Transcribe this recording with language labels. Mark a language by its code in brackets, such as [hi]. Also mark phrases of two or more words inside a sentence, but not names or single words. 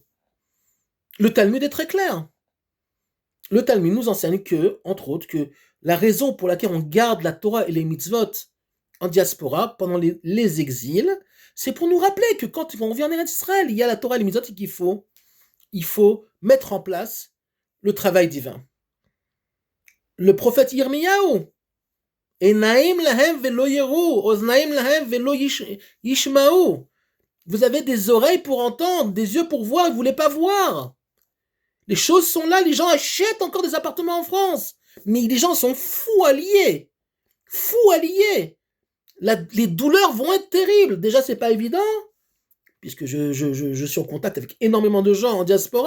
[fr] Le Talmud est très clair. Le Talmud nous enseigne que, entre autres, que la raison pour laquelle on garde la Torah et les mitzvot en diaspora pendant les exils, c'est pour nous rappeler que quand on vient en Eretz Israël, il y a la Torah et les mitzvot et qu'il faut mettre en place le travail divin. Le prophète [he] Yirmiyahu, עיניים להם ולא יראו, אוזניים להם ולא ישמעו. [fr] Vous avez des oreilles pour entendre, des yeux pour voir, vous ne voulez pas voir. Les choses sont là, les gens achètent encore des appartements en France. Mais les gens sont fous alliés. Fous alliés. Les douleurs vont être terribles. Déjà, c'est pas évident, puisque je suis en contact avec énormément de gens en diaspora.